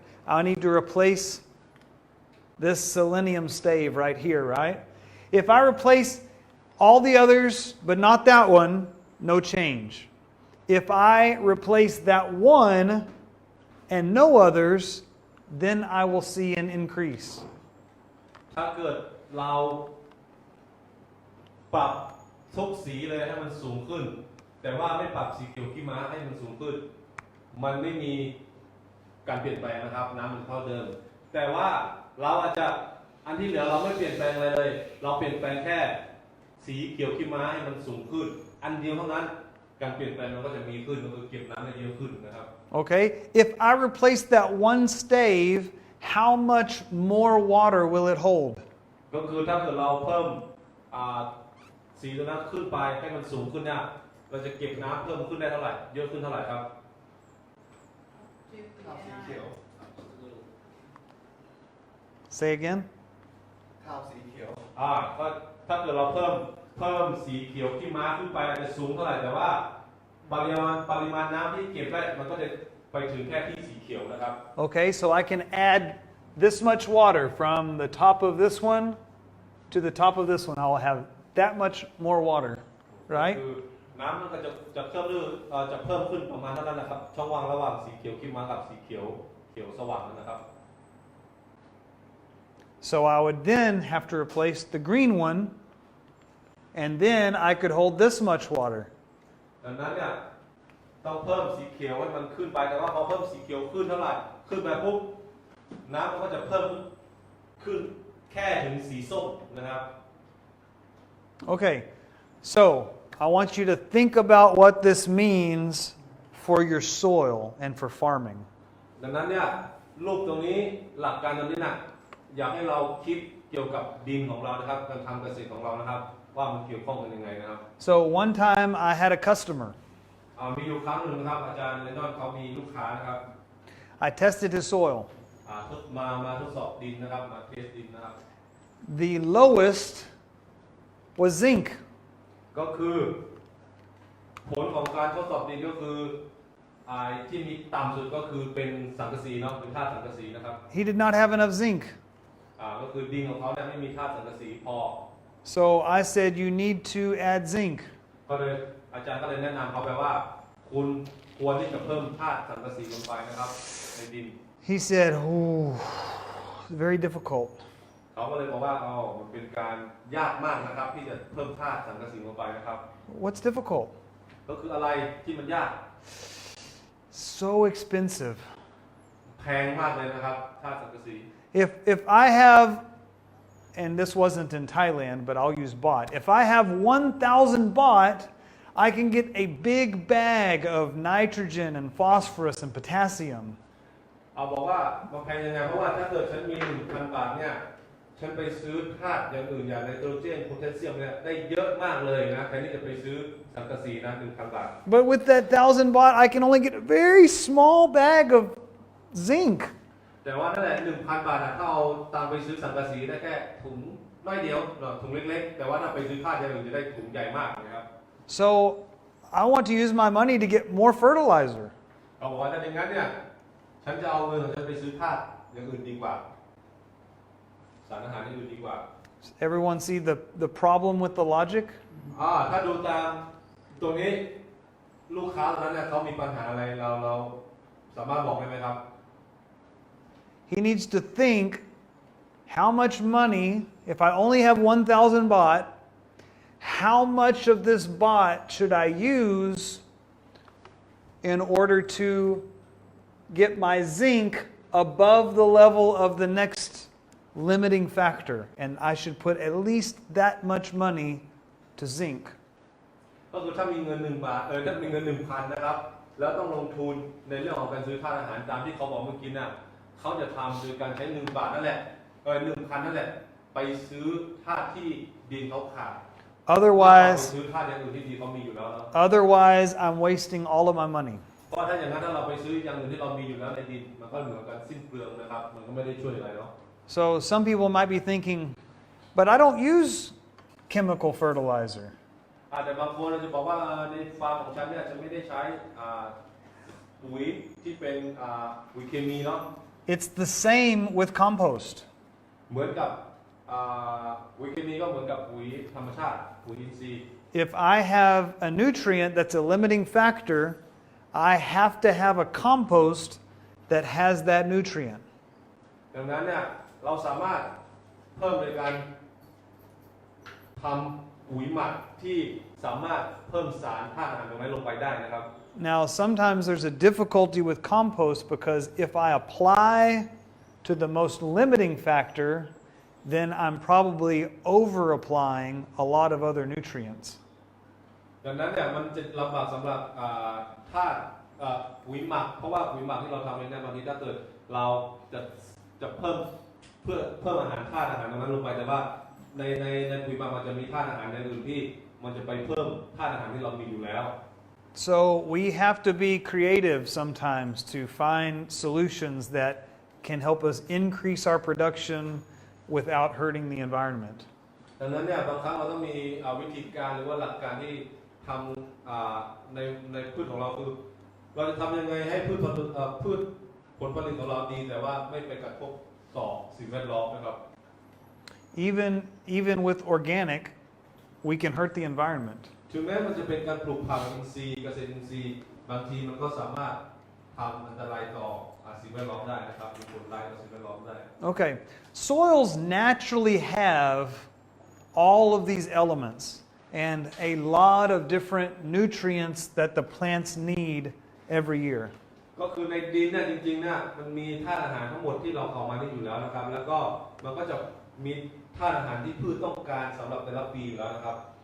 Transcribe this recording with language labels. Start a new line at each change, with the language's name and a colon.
English: If I need to replace this selenium stave right here, right? If I replace all the others, but not that one, no change. If I replace that one and no others, then I will see an increase.
Thai: ถ้าเกิดเราปรับทุกสีเลยให้มันสูงขึ้นแต่ว่าไม่ปรับสีเขียวขี้ม้าให้มันสูงขึ้นมันไม่มีการเปลี่ยนแปลงนะครับน้ำมันเท่าเดิมแต่ว่าเราอาจจะอันที่เหลือเราไม่เปลี่ยนแปลงอะไรเลยเราเปลี่ยนแปลงแค่สีเขียวขี้ม้าให้มันสูงขึ้นอันเดียวเท่านั้นการเปลี่ยนแปลงมันก็จะมีขึ้นก็คือเก็บน้ำได้เยอะขึ้นนะครับ
English: Okay? If I replace that one stave, how much more water will it hold?
Thai: ก็คือถ้าเกิดเราเพิ่มสีตัวนั้นขึ้นไปให้มันสูงขึ้นเนี่ยเราจะเก็บน้ำเพิ่มขึ้นได้เท่าไหร่เยอะขึ้นเท่าไหร่ครับ สีเขียว
English: Say again?
Thai: ข้าวสีเขียว ก็ถ้าเกิดเราเพิ่มสีเขียวขี้ม้าขึ้นไปอาจจะสูงเท่าไหร่แต่ว่าปริมาณน้ำที่เก็บได้มันก็จะไปถึงแค่ที่สีเขียวนะครับ
English: Okay, so I can add this much water from the top of this one to the top of this one. I will have that much more water, right?
Thai: คือน้ำมันก็จะเพิ่มขึ้นประมาณเท่านั้นนะครับช่องว่างระหว่างสีเขียวขี้ม้ากับสีเขียวสว่างนะครับ
English: So I would then have to replace the green one, and then I could hold this much water.
Thai: ดังนั้นเนี่ยต้องเพิ่มสีเขียวให้มันขึ้นไปแต่ว่าพอเพิ่มสีเขียวขึ้นเท่าไหร่ขึ้นไปปุ๊บน้ำมันก็จะเพิ่มขึ้นแค่ถึงสีส้มนะครับ
English: Okay, so I want you to think about what this means for your soil and for farming.
Thai: ดังนั้นเนี่ยรูปตรงนี้หลักการตรงนี้นะอยากให้เราคิดเกี่ยวกับดินของเรานะครับการทำเกษตรของเรานะครับว่ามันเกี่ยวข้องกันยังไงนะครับ
English: So one time I had a customer.
Thai: มีอยู่ครั้งหนึ่งนะครับอาจารย์เลนดอนเขามีลูกค้านะครับ
English: I tested his soil.
Thai: มาทดสอบดินนะครับมาเทสดินนะครับ
English: The lowest was zinc.
Thai: ก็คือผลของการทดสอบดินก็คือที่มีต่ำสุดก็คือเป็นสังกะสีเนาะเป็นธาตุสังกะสีนะครับ
English: He did not have enough zinc.
Thai: ก็คือดินของเขาเนี่ยไม่มีธาตุสังกะสีพอ
English: So I said, you need to add zinc.
Thai: ก็เลยอาจารย์ก็เลยแนะนำเขาไปว่าคุณควรที่จะเพิ่มธาตุสังกะสีลงไปนะครับในดิน
English: He said, "Oh, very difficult."
Thai: เขาก็เลยบอกว่ามันเป็นการยากมากนะครับที่จะเพิ่มธาตุสังกะสีลงไปนะครับ
English: What's difficult?
Thai: ก็คืออะไรที่มันยาก
English: So expensive.
Thai: แพงมากเลยนะครับธาตุสังกะสี
English: If I have, and this wasn't in Thailand, but I'll use baht. If I have 1,000 baht, I can get a big bag of nitrogen and phosphorus and potassium.
Thai: เอาบอกว่ามันแพงยังไงเพราะว่าถ้าเกิดฉันมี 1,000 บาทเนี่ยฉันไปซื้อธาตุอย่างอื่นอย่างไนโตรเจนโพแทสเซียมเนี่ยได้เยอะมากเลยนะแทนที่จะไปซื้อสังกะสีนะ 1,000 บาท
English: But with that 1,000 baht, I can only get a very small bag of zinc.
Thai: แต่ว่านั่นแหละ 1,000 บาทถ้าเอาตังไปซื้อสังกะสีได้แค่ถุงน้อยเดียวถุงเล็กๆแต่ว่าถ้าไปซื้อธาตุอย่างอื่นจะได้ถุงใหญ่มากนะครับ
English: So I want to use my money to get more fertilizer.
Thai: เขาบอกว่าถ้าอย่างนั้นเนี่ยฉันจะเอาเงินของฉันไปซื้อธาตุอย่างอื่นดีกว่าสารอาหารอย่างอื่นดีกว่า
English: Everyone see the problem with the logic?
Thai: ถ้าดูตามตรงนี้ลูกค้าตอนนั้นเนี่ยเขามีปัญหาอะไรเราสามารถบอกได้ไหมครับ
English: He needs to think how much money, if I only have 1,000 baht, how much of this baht should I use in order to get my zinc above the level of the next limiting factor? And I should put at least that much money to zinc.
Thai: ก็คือถ้ามีเงิน1 บาทถ้ามีเงิน 1,000 นะครับแล้วต้องลงทุนในเรื่องของการซื้อธาตุอาหารตามที่เขาบอกเมื่อกี้น่ะเขาจะทำโดยการใช้1 บาทนั่นแหละ1,000 นั่นแหละไปซื้อธาตุที่ดินเขาขาด
English: Otherwise,
Thai: ซื้อธาตุอย่างอื่นที่ดินเขามีอยู่แล้วนะ
English: otherwise I'm wasting all of my money.
Thai: เพราะถ้าอย่างนั้นถ้าเราไปซื้ออย่างอื่นที่เรามีอยู่แล้วในดินมันก็เหมือนกันสิ้นเปลืองนะครับมันก็ไม่ได้ช่วยอะไรเนาะ
English: So some people might be thinking, but I don't use chemical fertilizer.
Thai: แต่บางคนเราจะบอกว่าในฟาร์มของฉันเนี่ยฉันไม่ได้ใช้ปุ๋ยที่เป็นปุ๋ยเคมีเนาะ
English: It's the same with compost.
Thai: เหมือนกับปุ๋ยเคมีก็เหมือนกับปุ๋ยธรรมชาติปุ๋ยอินทรีย์
English: If I have a nutrient that's a limiting factor, I have to have a compost that has that nutrient.
Thai: ดังนั้นเนี่ยเราสามารถเพิ่มในการทำปุ๋ยหมักที่สามารถเพิ่มสารธาตุอาหารตรงนั้นลงไปได้นะครับ
English: Now, sometimes there's a difficulty with compost because if I apply to the most limiting factor, then I'm probably over applying a lot of other nutrients.
Thai: ดังนั้นเนี่ยมันจะลำบากสำหรับธาตุปุ๋ยหมักเพราะว่าปุ๋ยหมักที่เราทำเนี่ยบางทีถ้าเกิดเราจะเพิ่มเพื่อเพิ่มอาหารธาตุอาหารตรงนั้นลงไปแต่ว่าในปุ๋ยหมักมันจะมีธาตุอาหารในอื่นที่มันจะไปเพิ่มธาตุอาหารที่เรามีอยู่แล้ว
English: So we have to be creative sometimes to find solutions that can help us increase our production without hurting the environment.
Thai: ดังนั้นเนี่ยบางครั้งเราต้องมีวิธีการหรือว่าหลักการที่ทำในพืชของเราคือเราจะทำยังไงให้พืชผลผลิตของเราดีแต่ว่าไม่ไปกระทบต่อสิ่งแวดล้อมนะครับ
English: Even with organic, we can hurt the environment.
Thai: ถึงแม้มันจะเป็นการปลูกผักอินทรีย์เกษตรอินทรีย์บางทีมันก็สามารถทำอันตรายต่อสิ่งแวดล้อมได้นะครับมีผลร้ายต่อสิ่งแวดล้อมได้
English: Okay, soils naturally have all of these elements and a lot of different nutrients that the plants need every year.
Thai: ก็คือในดินเนี่ยจริงๆเนี่ยมันมีธาตุอาหารทั้งหมดที่เราเข้ามาได้อยู่แล้วนะครับแล้วก็มันก็จะมีธาตุอาหารที่พืชต้องการสำหรับแต่ละปีอยู่แล้วนะครับ